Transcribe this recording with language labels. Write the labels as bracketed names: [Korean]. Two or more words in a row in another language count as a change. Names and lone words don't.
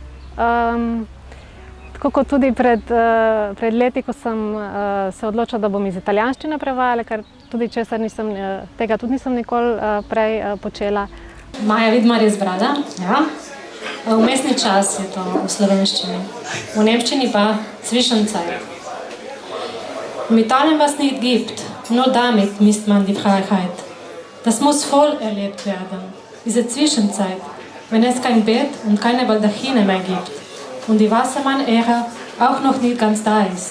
[Slovenian] Tako kot tudi pred leti, ko sem se odločila, da bom iz italijanščine prevajala, ker tudi tega tudi nisem nikoli prej počela. Maja Vidmar je zbrala, ja. Vmesni čas je to v slovenščini, v nemščini pa Zwischenzeit. [German] Mit allem, was nicht gibt, nur damit misst man die Freiheit. Das muss voll erlebt werden, diese Zwischenzeit, wenn es kein Bett und keine Baldachine mehr gibt und die Wassermann-Ära auch noch nicht ganz da ist.